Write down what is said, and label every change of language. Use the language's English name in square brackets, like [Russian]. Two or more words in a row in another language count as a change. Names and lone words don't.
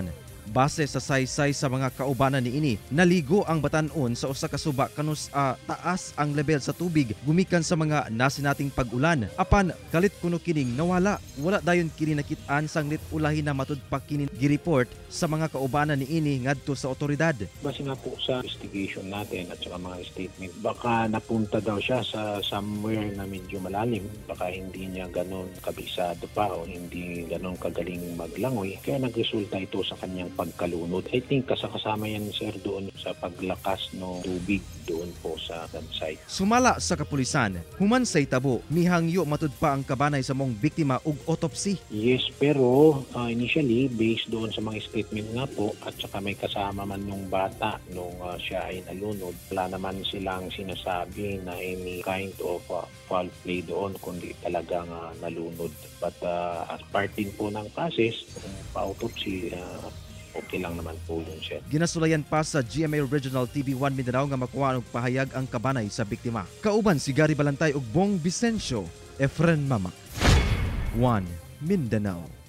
[Cebuano] Base sa saysay sa mga kaubanan niini, naligo ang batanon sa usa ka suba kanus taas ang level sa tubig gumikan sa mga nasinating pag-ulan. Apan kalit kuno kining nawala, wala dayon kini nakit-an sang lit ulahi na matud pa kini gireport sa mga kaubanan niini ngadto sa otoridad. [Filipino] Base nga po sa investigation natin at sa mga statement, baka napunta daw siya sa somewhere na medyo malalim, baka hindi niya ganon kabisado pa o hindi ganon kagaling maglangoy, kaya nagresulta ito sa kanyang pagkalunod. [English] I think [Filipino] kasama yan, sir, doon sa paglakas ng tubig doon po sa dam site. [Cebuano] Sumala sa kapulisan, human sa itabo, mihangyo matud pa ang kabanay sa mong biktima ug autopsy. [Filipino] Yes, pero initially, based doon sa mga statement nga po at saka may kasama man nung bata nung siya ay nalunod, wala naman silang sinasabi na [English] any kind of foul play [Filipino] doon kundi talagang nalunod. [English] But as part [Filipino] din po ng process, pa-autopsy, okay lang naman po yun siya. [Cebuano] Ginasulayan pa sa GMA Regional TV1 Mindanao nga makuha og pahayag ang kabanay sa biktima. Kauban si Gary Balantay ug Bong Vicencio, Efren Mama. 1 Mindanao.